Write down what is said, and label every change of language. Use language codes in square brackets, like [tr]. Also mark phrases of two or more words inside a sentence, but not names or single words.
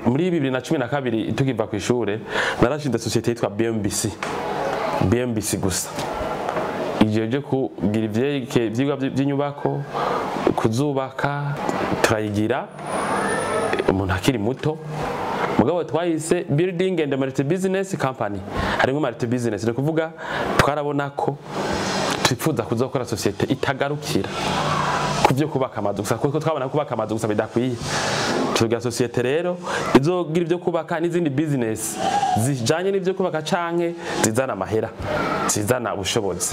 [rn] Muri 2012 tukiva ku ishure narashinze sosiyete yitwa BMBC gusa. Ijeje kugira ivyigwa by'inyubako, kuzubaka, turayigira umuntu akiri muto. Mugabo twahise [en] building and multi business company. [rn] Harimo [en] multi business, [rn] no kuvuga twarabona ko twifuza kuzokora sosiyete itagarukira kuvyo kubaka amazu gusa, kuko twabona kubaka amazu gusa bidakwiye. Tugira sosiyete rero izogira ivyo kubaka n'izindi business zijanye n'ivyo kubaka canke zizana amahera, zizana ubushobozi.